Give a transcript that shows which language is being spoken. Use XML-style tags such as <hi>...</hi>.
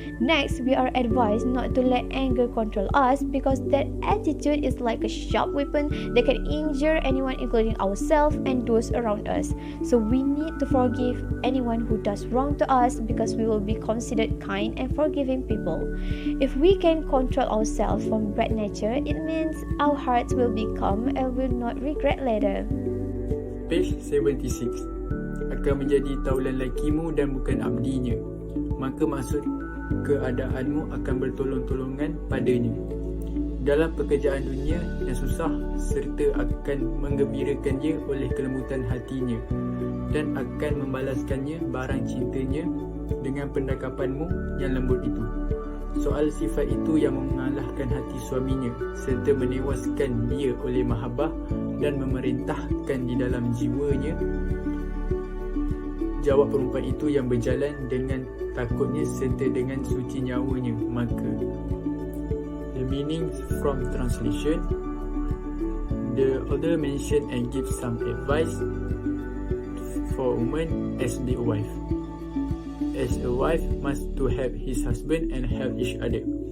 <en>Next, we are advised not to let anger control us, because that attitude is like a sharp weapon that can injure anyone, including ourselves and those around us. So we need to forgive anyone who does wrong to us, because we will be considered kind and forgiving people. If we can control ourselves from bad nature, it means our hearts will be calm and will not regret later. Page 76.</en> <ms>Akan menjadi taulan lakimu dan bukan abdinya, maka maksud keadaanmu akan bertolong-tolongan padanya dalam pekerjaan dunia yang susah, serta akan menggembirakannya oleh kelembutan hatinya, dan akan membalaskannya barang cintanya dengan pendakapanmu yang lembut itu. Soal sifat itu yang mengalahkan hati suaminya, serta menewaskan dia oleh mahabbah dan memerintahkan di dalam jiwanya Jawab perempuan itu yang berjalan dengan takutnya serta dengan suci nyawanya.</ms> <en>Maka, the meaning from translation, the author mention and give some advice for a woman as the wife. As a wife must to help his husband and help each other.</en>